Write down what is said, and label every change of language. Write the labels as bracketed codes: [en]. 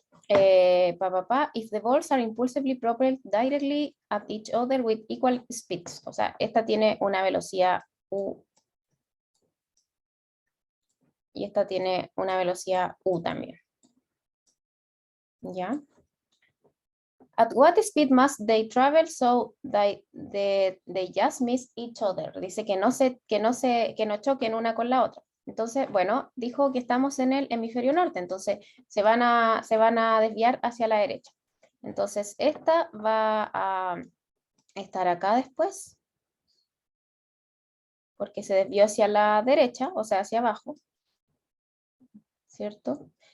[en] If the balls are impulsively propelled directly at each other with equal speeds. [es] O sea, esta tiene una velocidad U y esta tiene una velocidad U también. ¿Ya? [en] At what speed must they travel so they just miss each other? [es] Dice que no choquen una con la otra. Entonces, bueno, dijo que estamos en el hemisferio norte, entonces se van a desviar hacia la derecha. Entonces, esta va a estar acá después, porque se desvió hacia la derecha, o sea, hacia abajo, ¿cierto?